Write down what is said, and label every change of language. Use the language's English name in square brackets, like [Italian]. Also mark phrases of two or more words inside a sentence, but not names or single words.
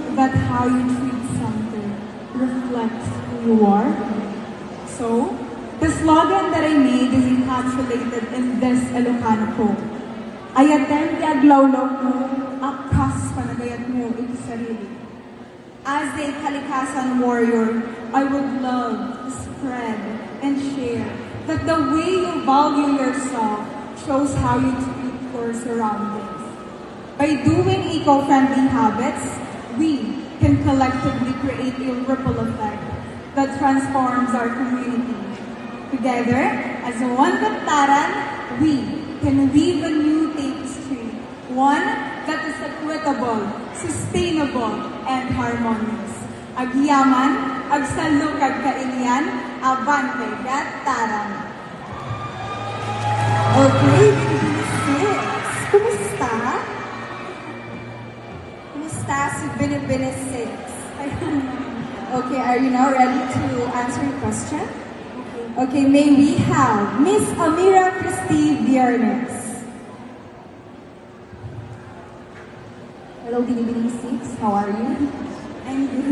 [English] that how you treat something reflects who you are? So, the slogan that I made is encapsulated in this Ilocano quote. [Iloko] Ayaten ti aglawlaw mo, akas panagayat mo iti sarili. [English] As a kalikasan warrior, I would love to spread and share that the way you value yourself shows how you treat your surroundings. By doing eco-friendly habits, we can collectively create a ripple effect that transforms our community. Together, as one Gaptaran, we can weave a new tapestry, one that is equitable, sustainable, and harmonious. [Iloko] Agyaman, agsalukag kailian, abante Gaptaran. [Filipino] Okay, Binibinis 6. Kumusta? Kumusta si Binibinis 6? [English] Okay, are you now ready to answer your question? Okay, may we have Miss Amira Christy Viernes. Hello, Binibining 6. How are you? I'm good.